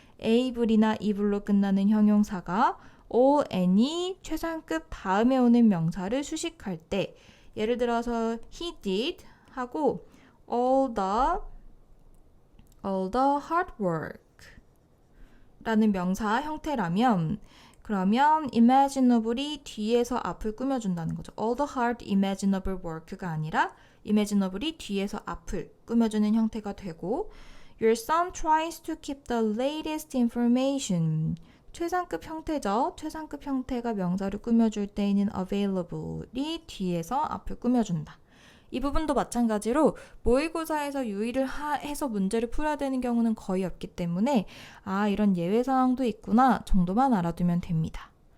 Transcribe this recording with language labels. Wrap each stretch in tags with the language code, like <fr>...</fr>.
<ko>able이나 able로 끝나는 형용사가 o, n이 최상급 다음에 오는 명사를 수식할 때 예를 들어서 he did 하고</ko> <en>all the hard work</en> <ko>라는 명사 형태라면 그러면 imaginable이 뒤에서 앞을 꾸며준다는 거죠.</ko> <en>all the hard imaginable work</en> <ko>가 아니라 imaginable이 뒤에서 앞을 꾸며주는 형태가 되고</ko> <en>your son tries to keep the latest information</en> <ko>최상급 형태죠. 최상급 형태가 명사를 꾸며줄 때에는 available이 뒤에서 앞을 꾸며준다. 이 부분도 마찬가지로 모의고사에서 유의를 해서 문제를 풀어야 되는 경우는 거의 없기 때문에 이런 예외 사항도 있구나 정도만 알아두면 됩니다.</ko>